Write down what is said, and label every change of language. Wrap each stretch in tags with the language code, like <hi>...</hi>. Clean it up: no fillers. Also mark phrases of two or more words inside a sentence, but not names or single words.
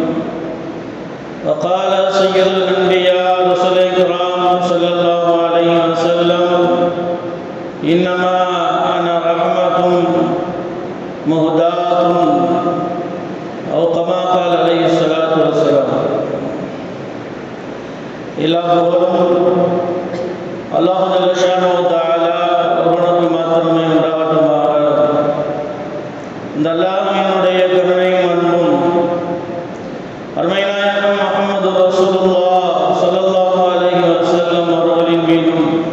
<ar>وقال سيد الأنبياء رسول الكرام صلى الله عليه وسلم: إنما أنا رحمة مهداة، أو كما قال عليه الصلاة والسلام. الله جل شأنه وتعالى</ar> <ta>ஒருவனுக்கு மாத்திரமே உண்டாகட்டுமாக. இந்த அல்லாஹ்வினுடைய கருணையும் அன்பும் அருமை நாயகம் முஹம்மது</ta> <ar>رسول الله صلى الله عليه وسلم</ar> <ta>அவர்களின் மீதும்</ta>